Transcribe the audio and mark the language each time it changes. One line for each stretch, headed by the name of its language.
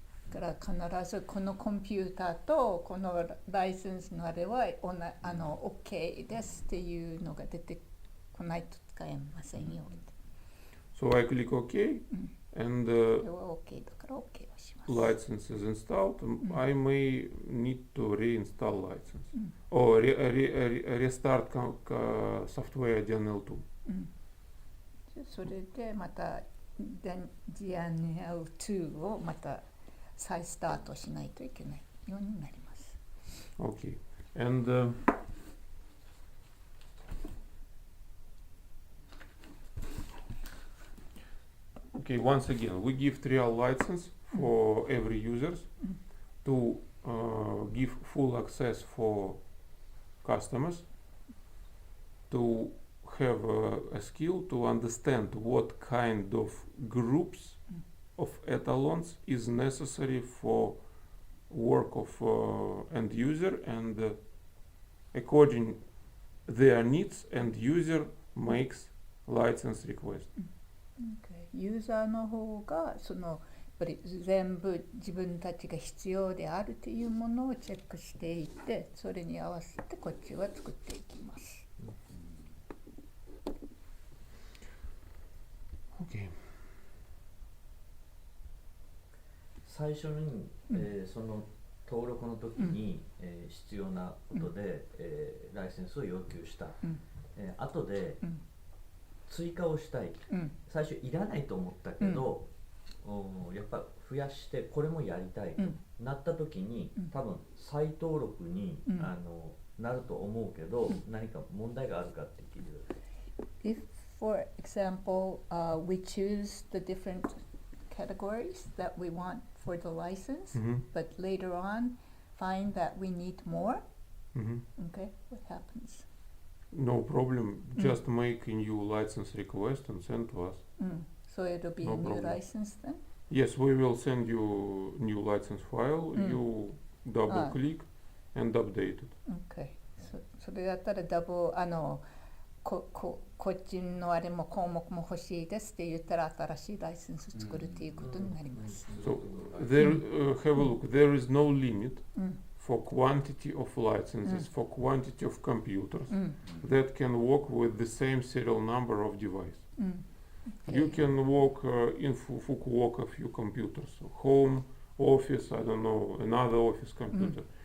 Japanese: だから必ずこのコンピューターとこのライセンスのあれはOK ですっていうのが出てこないと使えませんよ。
English: So I click OK and
Japanese: OK だから OK をします。
English: license is installed. I may need to reinstall license or restart software DNL2. それでまた DNL2 をまた再スタートしないといけないようになります。 Okay, and okay, once again, we give trial license for every users. to give full access for customers, to have a skill to understand what kind of groups of etalons is necessary for work of end user, and according their needs, end user makes license request. Okay.
Japanese: ユーザーの方がそのやっぱり全部自分たちが必要であるというものをチェックしていってそれに合わせてこっちは作っていきます。
English: Okay.
Japanese: 最初に、その登録の時に、必要なことで、ライセンスを要求した、後で、追加をしたい、最初いらないと思ったけど、やっぱ増やしてこれもやりたいと、なった時に、多分再登録に、なると思うけど、何か問題があるかって聞いてる。
English: If, for example, we choose the different categories that we want for the license, but later on find that we need more, okay, what happens? No problem. Just make a new license request and send to us. So it'll be No a new problem. license then? Yes, we will send you new license file. You double click and update it. Okay.
Japanese: それだったらダブこっちのあれも項目も欲しいですって言ったら新しいライセンス作るっていうことになります。
English: So there, have a look. There is no limit for quantity of licenses, for quantity of computers that can work with the same serial number of device. You can work in Fukuoka a few computers, home, office, I don't know, another office computer.